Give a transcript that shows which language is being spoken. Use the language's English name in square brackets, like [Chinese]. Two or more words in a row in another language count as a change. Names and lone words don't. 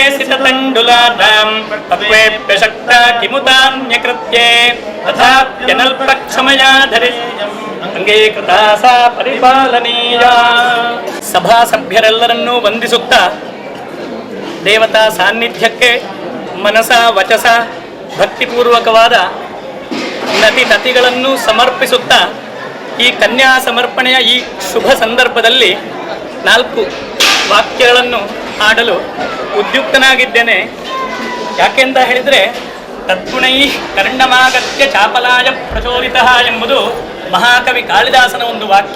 [Sanskrit] ಸಿತತಂಡುಲಾನಾಂ ತತ್ವೇಪ್ಯ ಶಕ್ತ ಕಿಮುತಾನ್ಯಕೃತ್ಯೆ ತಥಾಪ್ಯನಲ್ಪಕ್ಷಮಯಾ ಧರಿ ಅಂಗೀಕೃತಾ ಸಾ ಪರಿಪಾಲನೀಯ [Kannada] ಸಭಾ ಸಭ್ಯರೆಲ್ಲರನ್ನೂ ವಂದಿಸುತ್ತಾ ದೇವತಾ ಸಾನ್ನಿಧ್ಯಕ್ಕೆ ಮನಸ ವಚಸ ಭಕ್ತಿಪೂರ್ವಕವಾದ ನತಿ ತತಿಗಳನ್ನು ಸಮರ್ಪಿಸುತ್ತಾ ಈ ಕನ್ಯಾ ಸಮರ್ಪಣೆಯ ಈ ಶುಭ ಸಂದರ್ಭದಲ್ಲಿ 4 ವಾಕ್ಯಗಳನ್ನು ಹಾಡಲು ಉದ್ಯುಕ್ತನಾಗಿದ್ದೇನೆ. ಯಾಕೆಂತ ಹೇಳಿದರೆ [Sanskrit] ತದ್ಗುಣೈ ಕರ್ಣಮಾಗತ್ಯ ಚಾಪಲಾಯ ಪ್ರಚೋದಿತ [Kannada] ಎಂಬುದು ಮಹಾಕವಿ ಕಾಳಿದಾಸನ ಒಂದು ವಾಕ್ಯ.